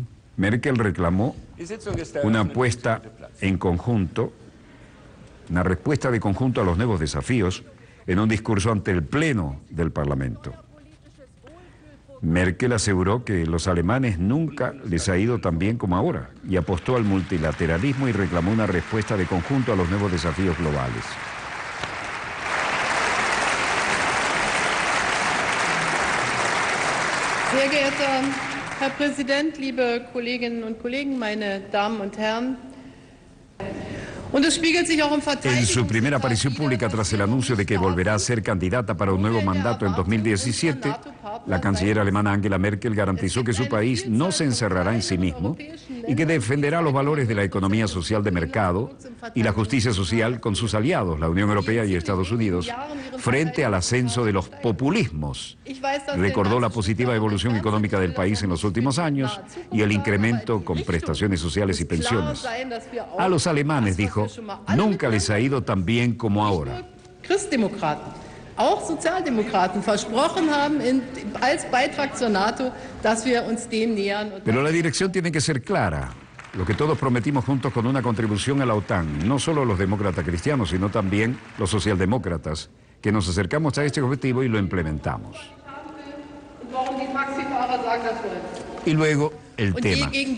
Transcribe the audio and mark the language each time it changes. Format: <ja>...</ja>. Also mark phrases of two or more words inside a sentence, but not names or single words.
<es>Merkel reclamó una apuesta en conjunto, una respuesta de conjunto a los nuevos desafíos en un discurso ante el Pleno del Parlamento. Merkel aseguró que los alemanes nunca les ha ido tan bien como ahora y apostó al multilateralismo y reclamó una respuesta de conjunto a los nuevos desafíos globales.</es> <de>Sehr geehrter Herr Präsident, liebe Kolleginnen und Kollegen, meine Damen und Herren.</de> <es>En su primera aparición pública tras el anuncio de que volverá a ser candidata para un nuevo mandato en 2017, la canciller alemana Angela Merkel garantizó que su país no se encerrará en sí mismo y que defenderá los valores de la economía social de mercado y la justicia social con sus aliados, la Unión Europea y Estados Unidos, frente al ascenso de los populismos. Recordó la positiva evolución económica del país en los últimos años y el incremento con prestaciones sociales y pensiones. A los alemanes, dijo, nunca les ha ido tan bien como ahora.</es> <de>Christdemokraten, auch Sozialdemokraten versprochen haben als Beitrag zur NATO, dass wir uns dem nähern.</de> <es>Pero la dirección tiene que ser clara. Lo que todos prometimos juntos con una contribución a la OTAN, no solo los demócratas cristianos, sino también los socialdemócratas, que nos acercamos a este objetivo y lo implementamos. Y luego el tema.</es>